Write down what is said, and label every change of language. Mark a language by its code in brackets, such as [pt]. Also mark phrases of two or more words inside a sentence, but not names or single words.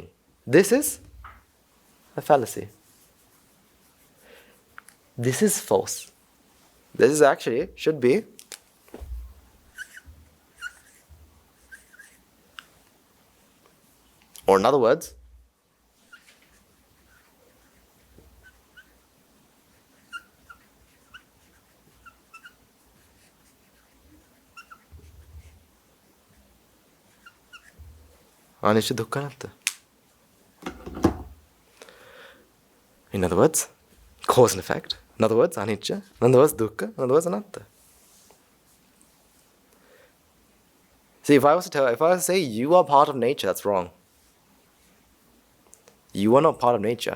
[en] This is a fallacy. This is false. This is actually, should be, or in other words, [pi] anicca dukkha anatta. [en] In other words, cause and effect. In other words, anicca. In other words, dukkha. In other words, anatta. See, if I was to say you are part of nature, that's wrong. You are not part of nature.